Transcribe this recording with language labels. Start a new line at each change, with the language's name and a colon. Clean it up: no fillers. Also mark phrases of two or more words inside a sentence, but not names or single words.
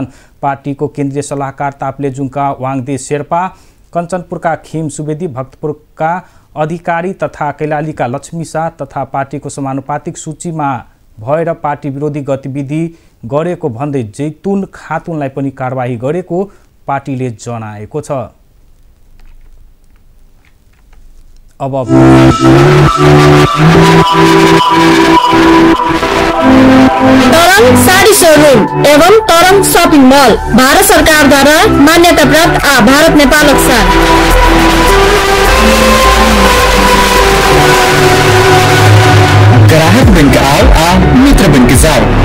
Nepali: पार्टीको केन्द्रीय सल्लाहकार ताप्लेजुङका वाङदे शेर्पा, कञ्चनपुरका खिम सुवेदी, भक्तपुरका अधिकारी तथा कैलालीका लक्ष्मी शाह तथा पार्टीको समानुपातिक सूचीमा भएर पार्टी विरोधी गतिविधि गरेको भन्दै जैतुन खातुनलाई पनि कारबाही गरेको पार्टीले जनाएको छ। अब
Hindi: तरंग साड़ी शोरूम एवं तरंग
English: shopping mall
Hindi: भारत सरकार द्वारा मान्यता प्राप्त भारत नेपाल साथ ग्राहक बन के आओ आ मित्र बन के जाओ।